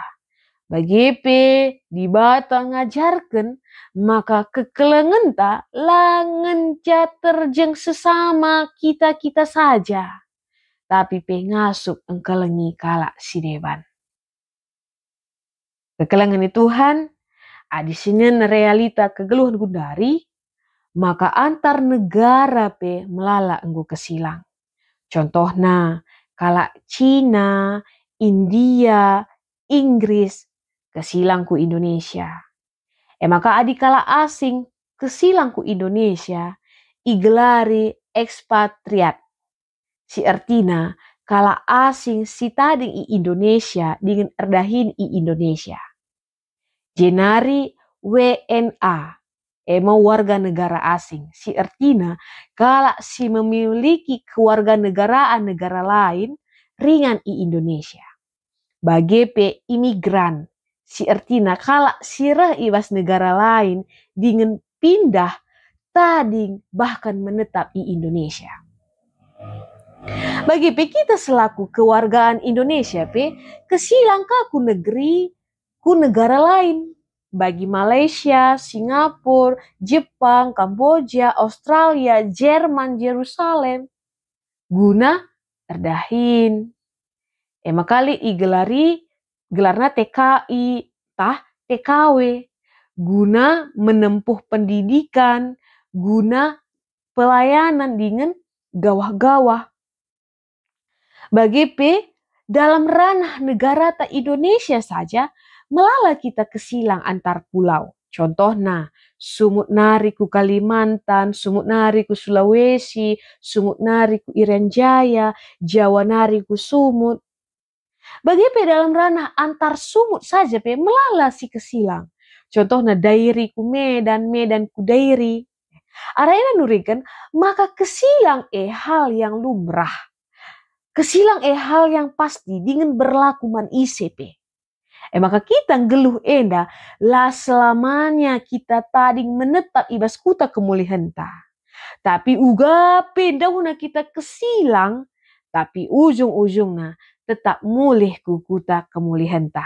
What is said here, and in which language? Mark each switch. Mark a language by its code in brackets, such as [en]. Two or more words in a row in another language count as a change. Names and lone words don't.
[btx] Bagepe di bata ngajarkan, maka kekelengan ta langenca terjeng sesama kita saja. Tapi pengasup engkelengi kalak si deban. Kekelengan Tuhan, di sini realita kegeluhan gundari, maka antar negara pe melala enggo kesilang. Contohnya, kalak Cina, India, Inggris, kesilangku Indonesia. Maka adi kalak asing kesilangku Indonesia, igelari ekspatriat. Si artina kalak asing si tading i Indonesia dengan erdahin i Indonesia. [id] Jenari WNA, warga negara asing. [btx] Si artina kalak si [id] memiliki kewarganegaraan negara lain [btx] ringan i Indonesia. Bagepe imigran, si artina kalak sirah ibas negara lain dengan pindah tading bahkan menetap i Indonesia. Bagi kita selaku kewargaan Indonesia kesilang ku negeri ku [id] negara lain. [btx] Bagi Malaysia, Singapura, Jepang, Kamboja, Australia, Jerman, Yerusalem. Guna erdahin. Makali gelarna TKI, TKW. [id] Guna menempuh pendidikan, [btx] guna pelayanan dengan gawah-gawah. Bagepe [id] dalam ranah negara [btx] ta Indonesia saja melala kita kesilang antar pulau. Contohnya sumut nari ku Kalimantan, sumut nari ku Sulawesi, sumut nari ku Irian Jaya, Jawa nari ku Sumut. Bagepe [id] dalam ranah antar [btx] sumut saja melala si kesilang. Contohnya Dairi ku Medan, Medan ku Dairi. Arayana nurikan maka kesilang [id] hal yang lumrah. [btx] Kesilang [id] hal yang pasti [btx] dengan berlaku man ICP. Maka kita ngeluh enda lah selamanya kita tading menetap ibas kuta kemulihan ta. Tapi uga pendahuna kita kesilang, tapi ujung-ujungna tetap mulih ku kuta kemulihan ta.